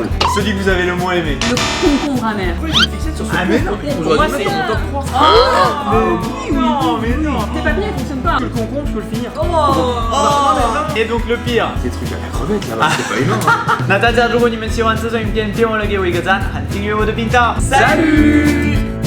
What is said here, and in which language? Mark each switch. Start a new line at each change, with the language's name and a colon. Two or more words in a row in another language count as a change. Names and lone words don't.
French: Celui que vous avez le moins aimé. Le concombre amer. Pourquoi j'ai une fixette sur ce Ah, mais non, concombre? pour moi, J'aurais dû c'est- mettre dans mon top 3. Non, mais non. Tes papiers ils fonctionnent pas. Le concombre, je peux le finir. Et donc le pire. Des trucs à la crevette là-bas, c'est pas humain. Hein.
Chinese: 那大家如果你们喜欢这种影片，别忘了给我一个赞，和订阅我的频道。
French: Salut